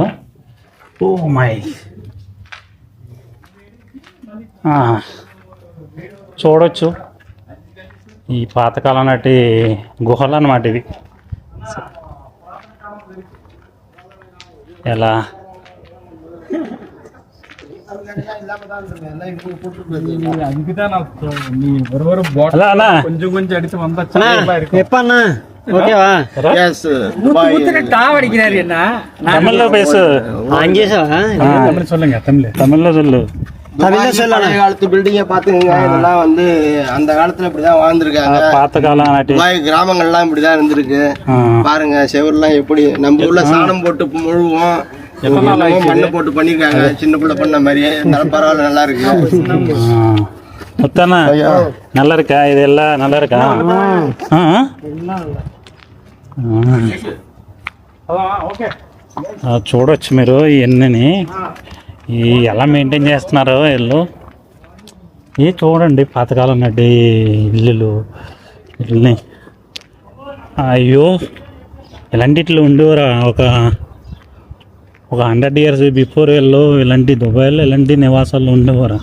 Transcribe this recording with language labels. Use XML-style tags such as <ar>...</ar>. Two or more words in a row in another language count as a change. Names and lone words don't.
<en>oh my,</en> <te>చూడొచ్చు ఈ పాతకాలం నాటి గుహలు అన్నమాట ఇవి. ఎలా కొంచెం కొంచెం అడిగితే</te> <ta>தமிழ்ல சொல்லு. காலத்து பில்டிங்க பாத்துக்கங்க. இதெல்லாம் வந்து அந்த காலத்துல இப்படிதான் வாழ்ந்துருக்காங்க. பாத்த காலம் கிராமங்கள்லாம் இப்படிதான் இருந்திருக்கு. பாருங்க செவர்லாம் எப்படி நம்ம ஊர்ல சாணம் போட்டு முழுவோம், மண்ணை போட்டு பண்ணிருக்காங்க. சின்ன பிள்ளை பண்ண மாதிரியே. பரவாயில்ல, நல்லா இருக்கு. முத்தானா நல்லா இருக்கா? இதெல்லாம் நல்லா இருக்கா?</ta> <te>చూడవచ్చు మీరు ఇవన్నీ ఎలా మెయింటైన్ చేస్తున్నారో వీళ్ళు. ఇవి చూడండి పాతకాలం నాటి ఇల్లులు. ఇల్లుని అయ్యో, ఇలాంటి ఇట్లు ఉండేవారు ఒక 100</te> <en>years before</en> <te>వీళ్ళు ఇలాంటి దుబాయ్లో ఇలాంటి నివాసాలు ఉండేవారు.</te>